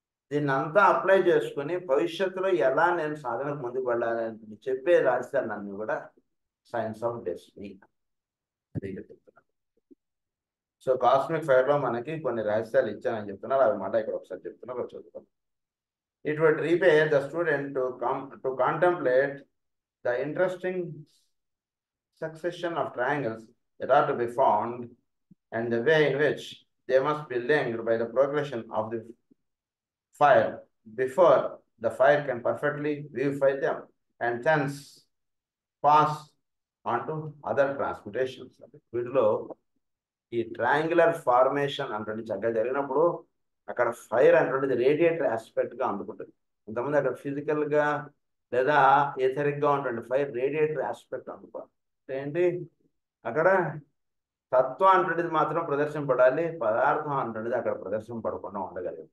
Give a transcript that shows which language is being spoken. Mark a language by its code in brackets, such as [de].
[te] దీన్ని అంతా అప్లై చేసుకుని భవిష్యత్తులో ఎలా నేను సాధనకు ముందుకు వెళ్ళాలని చెప్పే రహస్యాన్ని నన్ను కూడా సైన్స్ ఆఫ్ డెస్టినీ అది చెప్తున్నాను. సో కాస్మిక్ ఫైర్లో మనకి కొన్ని రహస్యాలు ఇచ్చానని చెప్తున్నారు, అవి మాట ఇక్కడ ఒకసారి చెప్తున్నారు, చదువుతాం. [en] It would repay the student to contemplate the interesting succession of triangles that are to be found and the way in which they must be linked by the progression of the fire before the fire can perfectly vivify them and thence pass on to other transmutations. [te] వీటిలో ఈ triangular formation అంటే చక్కగా జరిగినప్పుడు అక్కడ fire అంటే radiator ఆస్పెక్ట్గా అందుకుంటుంది. ఇంతకుముందు అక్కడ ఫిజికల్గా లేదా ఎథరిక్గా ఉంటుంది, ఫైర్ రేడియేటర్ ఆస్పెక్ట్ అందుకోవాలి. ఏంటి అక్కడ తత్వం అంటున్నది మాత్రం ప్రదర్శింపడాలి, పదార్థం అంటున్నది అక్కడ ప్రదర్శింపడకుండా ఉండగలదు.